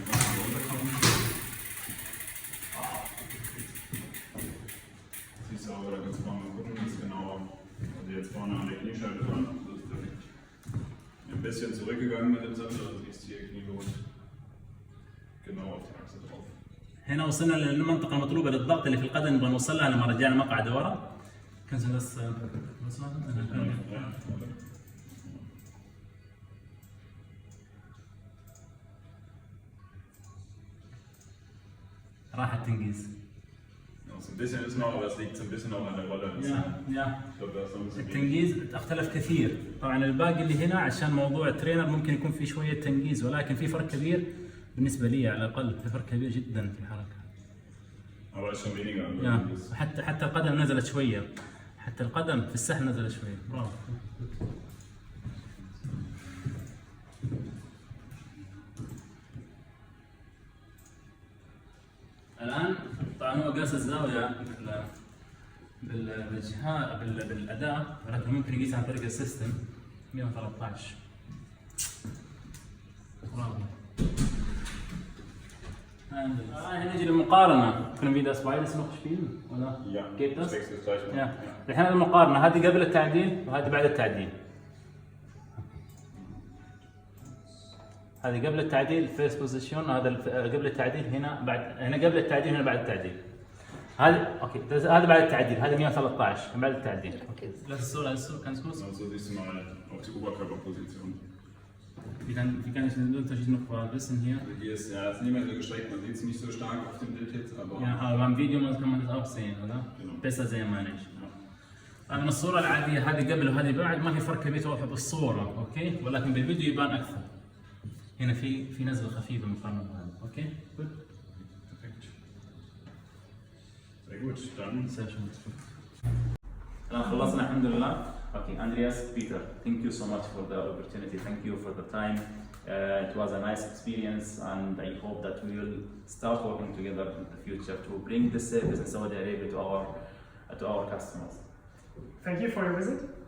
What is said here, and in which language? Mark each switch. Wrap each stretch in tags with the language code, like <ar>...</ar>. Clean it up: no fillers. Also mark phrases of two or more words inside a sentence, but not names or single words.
<de>Siehst du aber, da kannst du mal gucken, das ist genau, also jetzt vorne an der Kniescheibe dran. Ein bisschen zurückgegangen mit dem Sattel, also siehst hier Kniegut genau auf die Achse drauf.</de> <ar>هنا وصلنا للمنطقة المطلوبة للضغط اللي في القدم نبغى نوصلها لما رجعنا المقعد ورا. كنزل بس راح التنقيز.</ar> <de>Ein bisschen ist noch, aber es liegt so ein bisschen auch an der Rolle. Ja. Ich glaube, da ist noch ein bisschen</de> <ar>التنقيز اختلف كثير، طبعا الباقي اللي هنا عشان موضوع الترينر ممكن يكون في شوية تنقيز، ولكن في فرق كبير بالنسبة لي على الأقل، في فرق كبير جدا في الحركة.</ar> <de>Aber ist schon weniger.</de> <ar>حتى القدم نزلت شوية، حتى القدم في السحب نزلت شوية. برافو. الآن طبعا هو قاس الزاوية بالجهاز بالأداء، ولكن ممكن يقيس عن طريق السيستم 113. برافو. هنا نجي للمقارنة. كنا في</ar> <de>das beides noch spielen oder? Ja. Geht das? Ja.</de> <ar>الحين المقارنة هذه قبل التعديل وهذه بعد التعديل. هذه قبل التعديل</ar> <en>face position,</en> <ar>هذا قبل التعديل هنا بعد، هنا قبل التعديل هنا بعد التعديل. هذا اوكي، هذا بعد التعديل، هذا 113 بعد التعديل. اوكي.</ar> <de>Das ist so, ganz kurz. So siehst du mal auf die Oberkörperposition. Wie kann ich den Unterschied noch wissen hier? Also hier ist ja ist nicht mehr so gestreckt, man sieht es nicht so stark auf dem Bild jetzt, aber ja, aber beim Video kann man das auch sehen, oder? Genau. Besser sehen meine ich.</de> <ar>من الصورة العادية هذه قبل وهذه بعد ما في فرق كبير واضح بالصورة، اوكي؟ ولكن بالفيديو يبان أكثر. هنا في نزله خفيفه مقارنه بهذا.</ar> <en>okay good.</en> <de>Sehr gut, dann.</de> <ar>الآن خلصنا الحمد لله.</ar> <en>Okay, Andreas, Peter, thank you so much for the opportunity. Thank you for the time. It was a nice experience, and I hope that we will start working together in the future to bring this service in Saudi Arabia to our customers. Thank you for your visit. Nice</en>